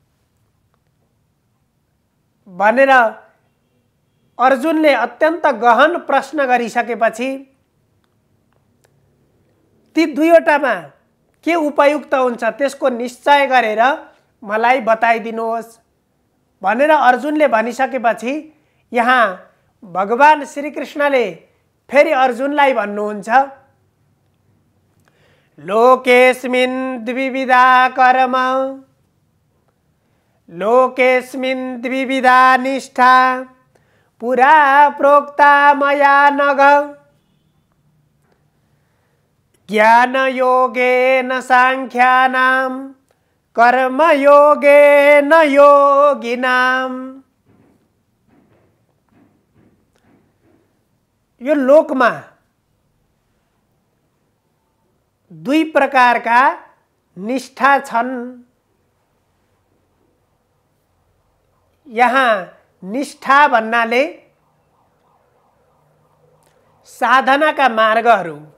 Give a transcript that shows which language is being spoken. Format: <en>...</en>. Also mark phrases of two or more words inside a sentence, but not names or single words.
<ne>भनेर अर्जुनले अत्यन्त गहन प्रश्न गरिसकेपछि ती दुईवटामा के उपयुक्त हुन्छ त्यसको निश्चय गरेर मलाई बताइदिनुहोस् भनेर अर्जुनले भनिसकेपछि यहाँ भगवान श्रीकृष्णले फेरि अर्जुनलाई भन्नुहुन्छ,</ne> <sa>लोकेस्मिन् द्विविधा कर्म लोकेस्मिन् द्विविधा निष्ठा पुरा प्रोक्ता मया नघ ज्ञान योगेन सांख्यानां कर्म योगेन योगिनां।</sa> <ne>यो लोकमा दुई प्रकारका निष्ठा छन्। यहाँ निष्ठा भन्नाले साधनाका मार्गहरू।</ne>